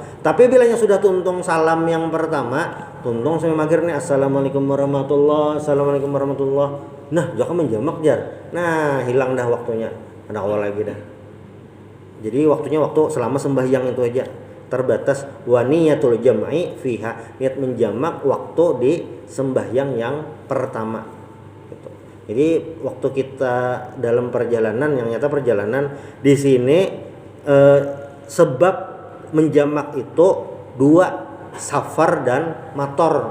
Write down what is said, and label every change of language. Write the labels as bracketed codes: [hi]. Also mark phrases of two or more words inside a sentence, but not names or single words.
[bjn] Tapi bilanya sudah tuntung salam yang pertama, tuntung sampai maghrib nih [ar] السلام عليكم ورحمة الله, السلام عليكم ورحمة الله. [bjn] Nah, jangan menjamak jar. Nah, hilang dah waktunya. Ada awal lagi dah. [id] Jadi waktunya waktu selama sembahyang itu aja. [ar] Terbatas ونية الجمع فيها, [id] niat menjamak waktu di sembahyang yang pertama. Gitu. Jadi waktu kita dalam perjalanan yang nyata perjalanan di sini sebab menjamak itu dua, safar dan mator.